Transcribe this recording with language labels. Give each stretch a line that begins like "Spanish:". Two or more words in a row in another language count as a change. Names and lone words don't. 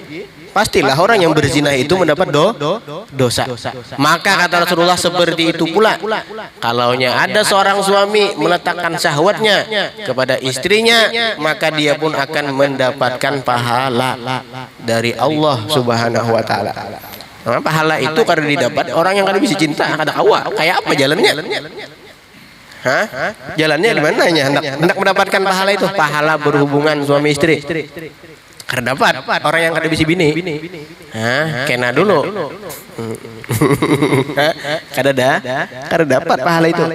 Indonesian: Pastilah orang yang berzina itu mendapat dosa. Maka kata Rasulullah, seperti itu pula kalaunya ada seorang suami meletakkan syahwatnya kepada istrinya, maka dia pun akan mendapatkan pahala dari Allah
Arabic: Subhanahu wa taala.
Banjar: Nah, pahala itu karena didapat orang yang kada bisa cinta, kada kawa.
Indonesian: Kayak apa jalannya? Jalannya di mananya? Hendak mendapatkan pahala itu, pahala berhubungan suami istri.
Banjar: Karena dapat orang yang kada bisa bini. Kena dulu. Kada dapat pahala itu.